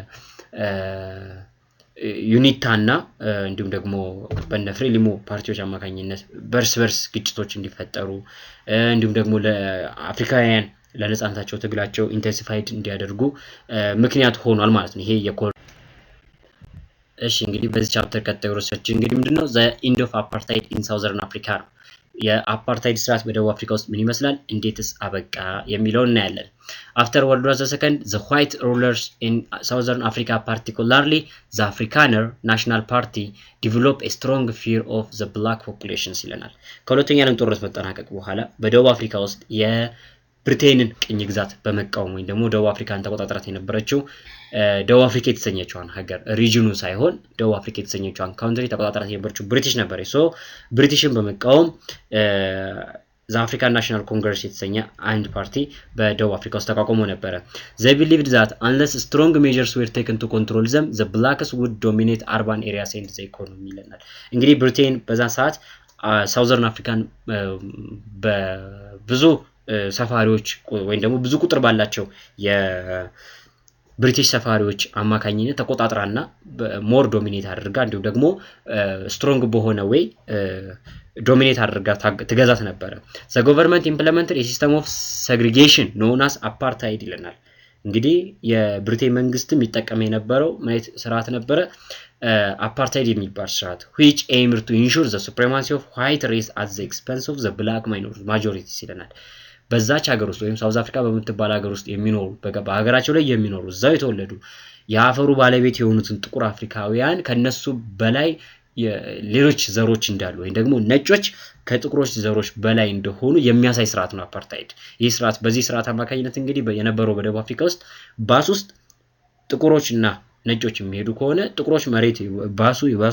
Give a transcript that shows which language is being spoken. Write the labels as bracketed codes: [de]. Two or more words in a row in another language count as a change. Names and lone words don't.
[am] ዩኒታና እንዲሁም ደግሞ በነ ፍሬሊሞ ፓርቲዎች አማካኝነት በርስ ግጭቶች እንዲፈጠሩ እንዲሁም ደግሞ ለአፍሪካውያን ለነጻነታቸው ትግላቸው ኢንተንሲፋይድ እንዲያደርጉ ምክንያት ሆኗል ማለት ነው። ይሄ እሺ እንግዲህ በዚህ ቻፕተር ቀጣዩ ርዕሳችን እንግዲህ ምንድነው [en] the end of apartheid in southern [am] Africa ነው። የአፓርታይድ ስርዓት በደቡብ አፍሪካ ውስጥ ምን ይመስላል እንዴትስ አበቃ የሚለውን እናያለን። [en] After World War II, the white rulers in Southern Africa, particularly the Afrikaner National Party, developed a strong fear of the black populations [am] ይለናል። ከሁለተኛ ዓለም ጦርነት መጠናቀቅ በኋላ በደቡብ አፍሪካ ውስጥ ብሪቴንን ቅኝ ግዛት በመቃወም ወይ ደግሞ ደቡብ አፍሪካን ተቆጣጣራት የነበረችው ደቡብ አፍሪካ የተሰኘችዋን ሀገር ሪጅኑ ሳይሆን ደቡብ አፍሪካ የተሰኘችዋን ካውንትሪ ተቆጣጣራት የነበረችው ብሪቲሽ ነበረች ሶ ብሪቲሽን በመቃወም ዘአፍሪካን ናሽናል ኮንግረስ የተሰኘ አንድ ፓርቲ በደቡብ አፍሪካ ውስጥ ተቋቁሞ ነበር [en] they believed that unless strong measures were taken to control them the blacks would dominate urban areas and the economy [am] ይለናል እንግዲህ ብሪቴን በዛ ሰዓት ሳውዘርን አፍሪካን በብዙ ሰፋሪዎች ወይ ደግሞ ብዙ ቁጥር ባላቸው የብሪቲሽ ሰፋሪዎች አማካኝነት ተቆጣጣራና [en] more dominate [am] አድርጋ እንዲሁ ደግሞ ስትሮንግ በሆነ ወይ ዶሚኔት አድርጋ ተገዛት ነበር [en] the government implemented a system of segregation known as apartheid [am] ይለናል እንግዲህ የብሪቴን መንግስትም ይጠቀም የነበረው ማለት ስርዓት ነበር apartheid የሚባል ስርዓት [en] which aimed to ensure the supremacy of white race at the expense of the black majority [am] ይለናል በዛች ሀገር ውስጥ ወይም ሳውዝ አፍሪካ በመትባል ሀገር ውስጥ የሚኖሩ በሀገራቸው ላይ የሚኖሩ እዛው የተወለዱ የአፈሩ ባለቤት የሆኑትን ጥቁር አፍሪካውያን ከነሱ በላይ ሌሎች ዘሮች እንዳሉ ወይ ደግሞ ነጮች ከጥቁሮች ዘሮች በላይ እንደሆኑ የሚያሳይ ስርዓት ነው አፓርታይድ ይህ ስርዓት በዚህ ስርዓት አማካኝነት እንግዲህ የነበረው በደቡብ አፍሪካ ውስጥ ባስ ውስጥ ጥቁሮችና ነጮች የሚሄዱ ከሆነ ጥቁሮች መሬት ባሱ